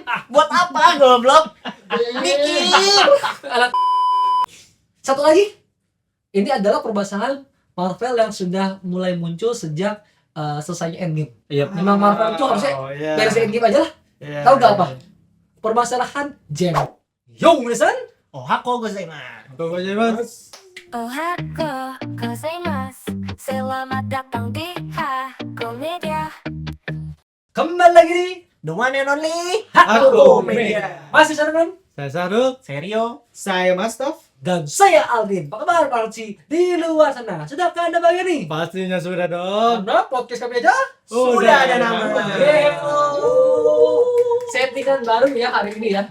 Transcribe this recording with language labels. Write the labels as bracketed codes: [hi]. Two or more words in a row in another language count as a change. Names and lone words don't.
[id] Buat apa goblok? Mikir. Satu lagi, ini adalah permasalahan Marvel yang sudah mulai muncul sejak selesainya Endgame. Iya. Memang Marvel itu harusnya beres Endgame aja lah. Iya. Tahu gak apa? Permasalahan Jen. Yo, Misan. [ja] Oh、はこございます. Gozaimasu. おはこございます. [id] Selamat datang di Hako Media. Kembali lagi di [en] The one and only [id] Hako Media. Masih Sarman Saya Saruk. Serio? Saya Mastaf. dan saya Aldin. Apa kabar Pak Arci di luar sana? Sudahkah Anda bahagia nih? Pastinya sudah dong. Karena podcast kami aja Sudah ada nama. Settingan baru ya hari ini ya.